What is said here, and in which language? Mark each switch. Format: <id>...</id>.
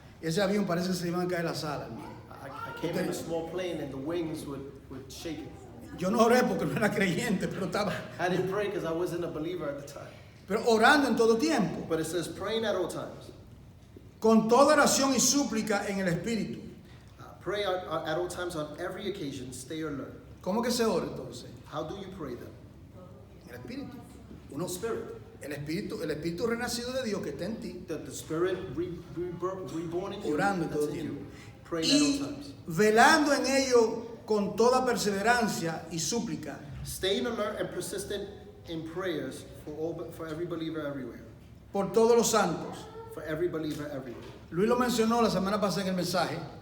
<es>Y ese avión parece que se iban a caer las alas, hermano.</es> <en>I came in a small plane and the wings would shake it.</en> <es>Yo no oré porque no era creyente, pero estaba</es> <en>I didn't pray because I wasn't a believer at the time.</en> <es>pero orando en todo tiempo,</es> <en>But it says praying at all times.</en> <es>con toda oración y súplica en el Espíritu.</es> <en>Pray at all times on every occasion. Stay alert.</en> <es>¿Cómo que se ora entonces?</es> <en>How do you pray then?</en> <es>En el Espíritu.</es> <en>In the Spirit.</en> <es>El Espíritu renacido de Dios que está en ti,</es> <en>The Spirit reborn in you.</en> <es>orando en</es> <en>that's</en> <es>todo</es> <en>in you,</en> <es>tiempo.</es> <en>praying at</en> <es>y</es> <en>all times.</en> <es>velando en ello con toda perseverancia y súplica</es> <en>Staying alert and persistent in prayers for every believer everywhere.</en> <es>por todos los santos.</es> <en>For every believer everywhere.</en> <es>Luis lo mencionó la semana pasada en el mensaje.</es>